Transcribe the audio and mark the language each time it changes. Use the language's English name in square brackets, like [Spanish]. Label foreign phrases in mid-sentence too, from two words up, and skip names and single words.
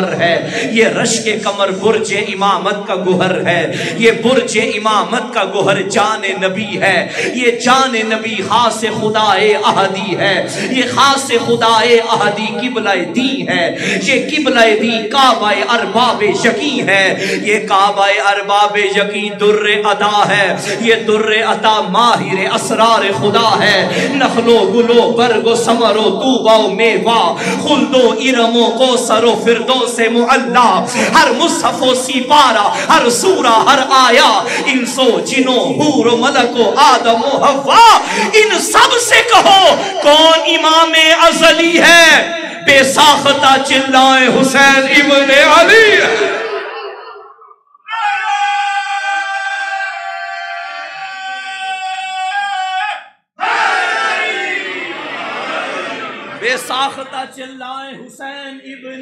[Urdu] ہے، یہ رشک قمر برج امامت کا گوہر ہے، یہ برج امامت کا گوہر جان نبی ہے، یہ جان نبی خاص خدائے احدی ہے، یہ خاص خدائے احدی قبلہ دی ہے، یہ قبلہ دی کعبہ ارباب یقی ہے، یہ کعبہ ارباب یقی در عطا ہے، یہ در عطا ماہر اسرار خدا ہے، نخل و گل و برگ و ثمر و طوبہ و میوہ، خلد و ارم و کوثر و فردوس معلا، ہر مصحف و سپارہ، ہر سورہ، ہر آیا، انس و جن و حور و ملک و آدم و حوا، ان سب سے کہو کون امام ازلی ہے؟ بے ساختہ چلائیں حسین ابن علی۔ بے ساختہ چلائیں حسین ابن۔